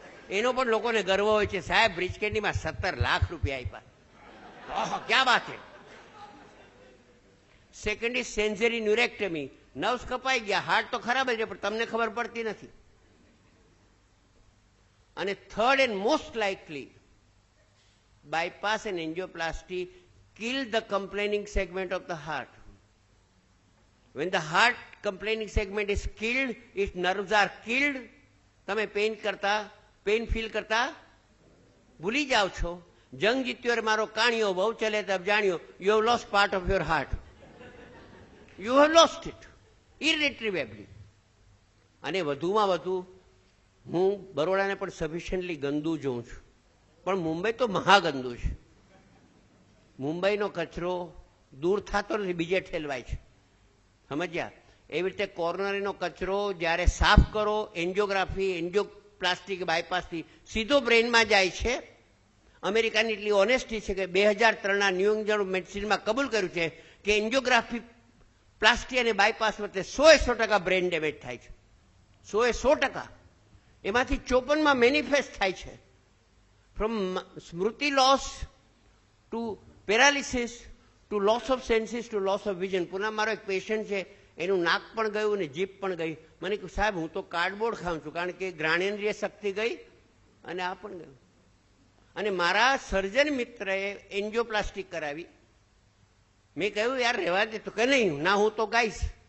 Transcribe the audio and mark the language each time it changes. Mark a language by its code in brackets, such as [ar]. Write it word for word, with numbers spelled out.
[gu] એનો પણ લોકોને ગર્વ હોય છે, સાહેબ બ્રિજકેન્ડીમાં સત્તર લાખ રૂપિયા આપ્યા, ઓહો ક્યાં વાત છે. [en] second is sensory neurectomy, [gu] nerves કપાઈ ગયા, હાર્ટ તો ખરાબ જ છે પણ તમને ખબર પડતી નથી. [en] અને third and most likely, bypass and angioplasty kill the complaining segment of the heart. When the heart complaining segment is killed, its nerves are killed. [gu] તમે પેઇન કરતા, પેઇન ફીલ કરતા ભૂલી જાઓ છો. જંગ જીત્યો રે મારો કાણિયો, બહુ ચલે તબ જાણ્યો. [en] You have lost part of your heart. You have lost it irretrievably. [gu] અને વધુમાં વધુ, હું બરોડાને પણ સફિશિયન્ટલી ગંદુ જોઉં છું, પણ મુંબઈ તો મહાગંદુ છે. મુંબઈનો કચરો દૂર થતો નથી, બીજે ઠેલવાય છે. સમજ્યા? એવી રીતે કોર્નરીનો કચરો જ્યારે સાફ કરો એન્જિયોગ્રાફી, એન્જિયો પ્લાસ્ટિક બાયપાસથી સીધો બ્રેઇનમાં જાય છે. અમેરિકાની એટલી ઓનેસ્ટી છે કે બે હજાર ત્રણના ન્યૂ ઇંગ્લેન્ડ મેડિસિનમાં કબૂલ કર્યું છે કે એન્જિયોગ્રાફી પ્લાસ્ટિક અને બાયપાસ વચ્ચે સો એ સો ટકા બ્રેઇન ડેમેજ થાય છે. સો એ સો ટકા એમાંથી ચોપનમાં મેનિફેસ્ટ થાય છે. [en] From smriti loss to paralysis to loss of senses to loss of vision. [gu] Pune મારો એક પેશન્ટ છે, એનું નાક પણ ગયું અને જીભ પણ ગઈ. મને કહ્યું સાહેબ હું તો કાર્ડબોર્ડ ખાઉં છું, કારણ કે જ્ઞાનેન્દ્રિય શક્તિ ગઈ અને આ પણ ગયું. અને મારા સર્જન મિત્રએ એન્જિયોપ્લાસ્ટિક કરાવી. મેં કહ્યું યાર રહેવા દે, તો કે નહીં ના હું તો ગાઈશ.